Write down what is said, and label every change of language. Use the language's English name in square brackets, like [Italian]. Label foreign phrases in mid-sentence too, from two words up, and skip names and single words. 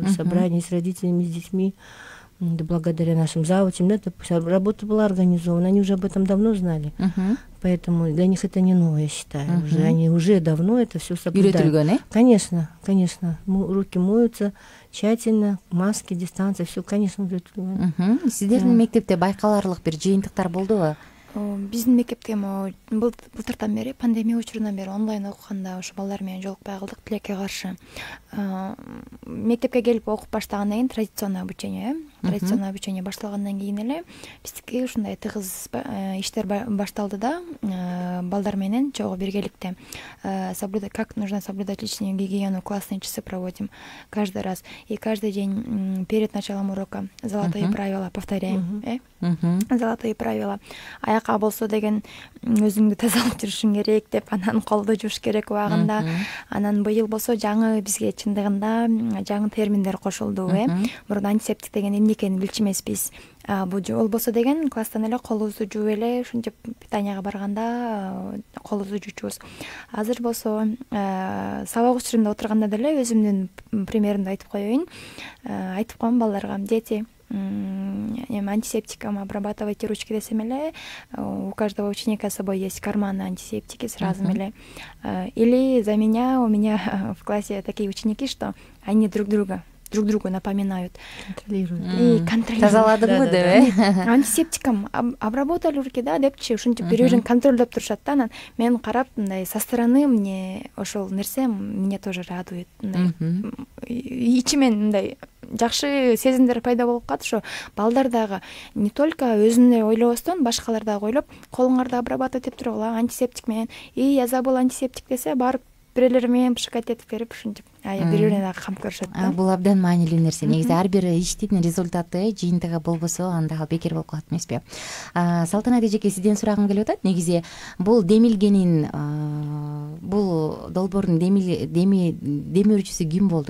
[Russian] Собрание с родителями, с детьми. Да, благодаря нашим завучам. Да, работа была организована. Они уже об этом давно знали. Поэтому для них это не новое, я считаю. Они уже давно это все соблюдают. Конечно. Руки моются тщательно, маски, дистанция, все, конечно, [Kyrgyz] Сиздердин мектепте байкаларлык бир жыйынтыктар болдубу? биздин мектепте былтыртан бери, пандемия учурунан бери онлайн окуганда ошо балдар менен жолукпай калдык, тилекке каршы. Мектепке келип окуп баштагандан кийин [Russian] традиционный обучение, традиционный обучение [Kyrgyz] башталгандан кийин эле биздики ушундай тыгыз иштер башталды да, балдар менен чогуу биргеликте [Russian] как нужно соблюдать личную гигиену, классные часы проводим каждый раз. И каждый день перед началом урока золотые правила повторяем. Золотые правила. [Kyrgyz] Аяка болсо деген өзүңдү тазалап жүрүшүң керек деп, анан колду жууш керек убагында. Анан быйыл болсо жаңы бизге чындыгында жаңы терминдер кошулду. Мурун антисептик деген эмне экенин билчү эмеспиз. Ол болсо деген класстан эле колубузду жууп эле ушинтип питанияга барганда колубузду жуучубуз. Азыр болсо сабак учурунда отурганда деле өзүмдүн примеримди айтып коеюн. Айтып коем балдарга: [Russian] дети, антисептиком обрабатывайте ручки [Kyrgyz] десем эле, [Russian] у каждого ученика с собой есть карманы антисептики сразу эле. Или за меня, у меня в классе такие ученики, что они друг другу напоминают. Контролируют. Контролируют. [Kyrgyz] Тазаладыңбы деп, [Russian] Антисептиком обработали руки, [Kyrgyz] да, депчи, ушинтип бири-бирин контролдоп турушат да. Анан мен карап, мындай [Russian] со стороны мне [Kyrgyz] ошол нерсе [Russian] меня тоже радует. [Kyrgyz] Ичимен мындай жакшы сезимдер пайда болуп калат. Ошо балдар дагы [Russian] не только [Kyrgyz] өзүнө ойлобостон, башкалар дагы ойлоп, колуңарды обрабатывать этип тургула антисептик менен. [Russian] Я забыл [Kyrgyz] антисептик десе, барып бирелери менен пшикать этип берип, ушинтип бири-бирине дагы камп көрүшөт да. Бул абдан маанилүү нерсе. Негизи ар бир иштин результаты, жыйынтыгы болбосо анда бекер болуп калат эмеспи? Салтанат эжеке, сизден сурагым келип атат. Негизи бул демилгенин, бул долбоордун демирүүчүсү ким болду?